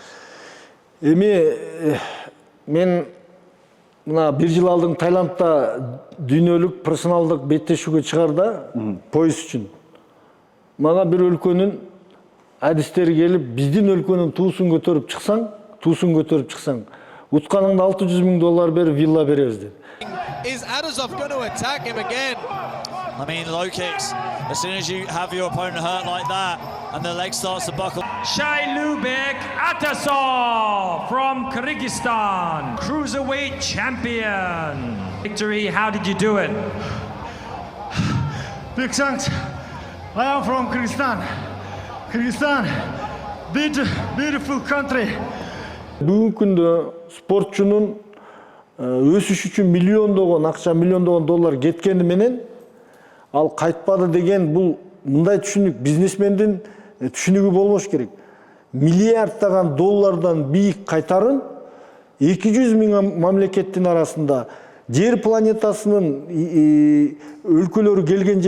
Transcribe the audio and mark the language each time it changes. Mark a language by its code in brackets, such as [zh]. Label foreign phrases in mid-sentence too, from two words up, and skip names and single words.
[ky] Эми мен мына бир жыл алдын Таиландда дүйнөлүк профессионалдык беттешүүгө чыгарда пояс үчүн. Мага бир өлкөнүн адистери келип, биздин өлкөнүн туусун көтөрүп чыксаң, утканыңда $600,000 берип вилла беребиз деп. [en] Is Adazov going to attack him again? I mean, low kicks. As soon as you have your opponent hurt like that, and the leg starts to buckle. Shailubek Atasov from Kyrgyzstan, cruiserweight champion. Victory, how did you do it? Big thanks. I am from Kyrgyzstan. Kyrgyzstan, beautiful country. [ky] Бүгүнкү күндө спортчунун өсүш үчүн миллиондогон акча, миллиондогон доллар кеткени менен ал кайтпады деген бул мындай түшүнүк, бизнесмендин түшүнүгү болбош керек. Миллиарддаган доллардан бийик кайтарын 200,000 мамлекеттин арасында жер планетасынын өлкөлөрү келген